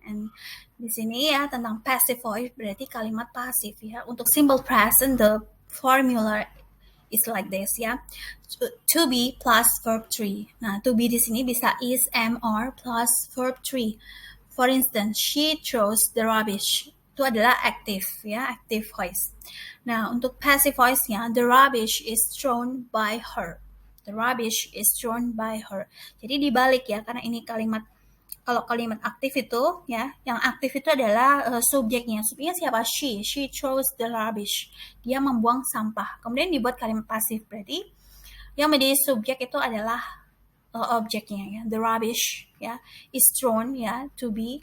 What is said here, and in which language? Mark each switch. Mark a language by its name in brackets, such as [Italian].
[Indonesian] And di sini ya tentang passive voice berarti kalimat pasif ya. [English] Untuk simple present, the formula is like this ya. To be plus verb 3. Nah, to be [Indonesian] di sini bisa [English] is, am, or plus verb 3. For instance, she throws the rubbish. [Indonesian] Itu adalah active ya, active voice. Nah, untuk [English] passive voice-nya, the rubbish is thrown by her. The rubbish is thrown by her. [Indonesian] Jadi dibalik ya, karena ini kalau kalimat aktif itu ya, yang aktif itu adalah subjeknya. Subjeknya siapa? [English] She throws the rubbish. [Indonesian] Dia membuang sampah. Kemudian dibuat kalimat pasif, berarti yang menjadi subjek itu adalah objeknya ya, [English] the rubbish [Indonesian] ya, [English] is thrown [Indonesian] ya, to be.